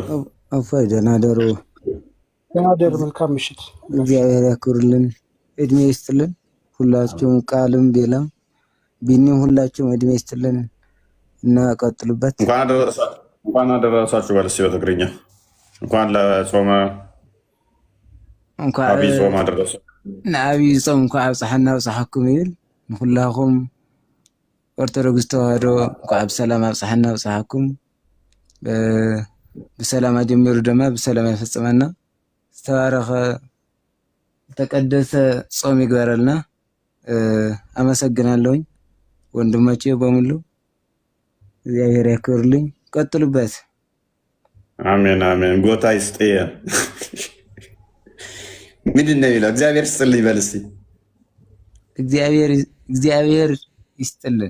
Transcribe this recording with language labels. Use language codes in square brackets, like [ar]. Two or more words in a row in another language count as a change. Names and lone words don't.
[am] እፎይ ደህና ደሩ። መልካም ምሽት። እግዚአብሔር ያክብርልን፣ እድሜ ይስጥልን። ሁላችሁም ቃልም ቤላም ቢኒም ሁላችሁም እድሜ ይስጥልን እና ቀጥሉበት። እንኳን አደረሳችሁ በልስ በትግርኛ እንኳን ለጾመ ዓብይ ጾም አደረሰ። [ti] ንዓብይ ጾም እንኳ ኣብፅሓና ኣብፅሓኩም ይብል ንኩላኩም ኦርቶዶክስ ተዋህዶ እንኳ ብሰላም ኣብፅሓና ኣብፅሓኩም። ብሰላም ጀሚሩ ድማ ብሰላም ያፈፅመና። ዝተባረኸ ተቀደሰ ጾም ይግበረልና። [am] አመሰግናለሁኝ ወንድሞቼ በሙሉ እግዚአብሔር ያክብርልኝ። ቀጥሉበት። አሜን አሜን። ጎታ ይስጥየ። ምንድን ነው የሚለው? እግዚአብሔር ይስጥልኝ በል እስኪ። እግዚአብሔር ይስጥልን።